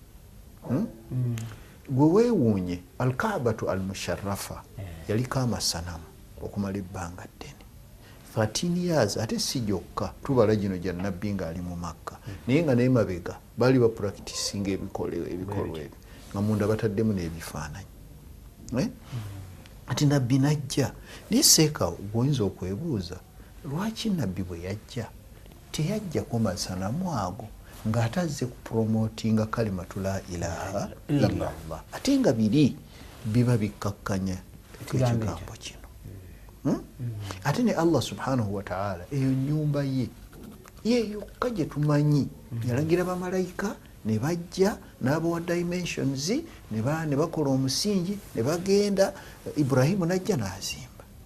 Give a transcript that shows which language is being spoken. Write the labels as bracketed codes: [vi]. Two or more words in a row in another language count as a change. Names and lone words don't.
[lg] Gwe weewuunye Al-Kaabatu al-Musharrafa yaliko amasanamu okumala ebbanga ddene 13 years ate si gyokka tubala gino gya nabbi ng'ali mu Makka naye nga n'emabega baali bapracticinga ebikolwa ebyo nga munda bataddemu n'ebifaananyi. Ati nabbi najja naye seeka gwoyinza okwebuuza lwaki nabbi bwe yajja teyajjako masanamu ago ng'atazze kupromotinga [ar] كلمة لا إله إلا الله [lg] ate nga biri biba bikkakkanya ekigambo kino. Ate ne [ar] الله سبحانه وتعالى [lg] eyo nnyumba ye yokka gye tumanyi yalagira bamalayika ne bajja n'abawa dimensions ne bakola omusingi ne bagenda Ibrahimu najja n'azimba.